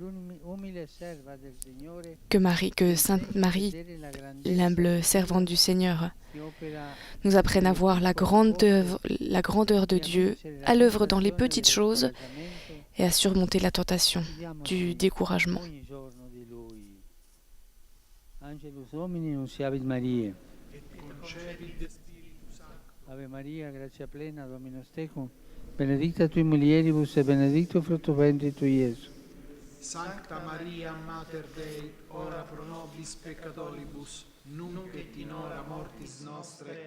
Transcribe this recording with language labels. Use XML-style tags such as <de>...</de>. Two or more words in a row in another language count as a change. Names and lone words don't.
<fr>Que Sainte Marie, l'humble servante du Seigneur, nous apprenne à voir la grandeur de Dieu à l'œuvre dans les petites choses et à surmonter la tentation du découragement.</fr> <la>Ave Maria, gratia plena, Dominus tecum, benedicta tui mulieribus et benedictus fructus ventris tui, Iesus. Sancta Maria, Mater Dei, ora pro nobis peccatoribus, nunc et in hora mortis nostre.</la>